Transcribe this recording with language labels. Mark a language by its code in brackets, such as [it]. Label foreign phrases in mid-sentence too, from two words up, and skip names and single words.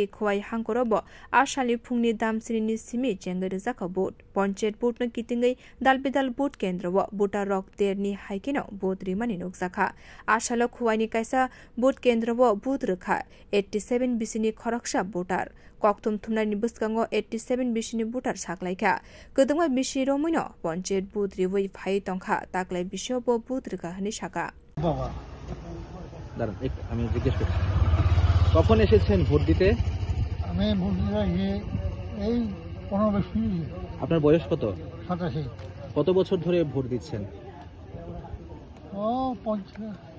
[trp] खवाई हांकरब आसानि फुंनि दामसिनि सिमि चेंगे रोजाखा भोट पंचायत भोट न कितिंगै दालबेदाल भोट केन्द्र व भोटार रक तेरनि हाइकेनो भोट रिमानि नोकजाखा आसालो खवाइनि कायसा भोट केन्द्र व भोट रोखा 87 बिसिनि खरकसा भोटार कक्तुम थुमनानि बुस्कांगो 87 बिसिनि भोटार साकलाइखा गदंगा बिसि रमैनो पंचायत भोट रिवै फाइ तंखा ताकलाइ बिसियो ब भोट रोखा हनि साका [bn] দাঁড়ান আমি জিজ্ঞেস করছি কখন এসেছেন ভোট দিতে? আমি ভোট দিতে এই 15 মিনিট। আপনার বয়স কত? 87। কত বছর ধরে ভোট দিচ্ছেন? ও 50।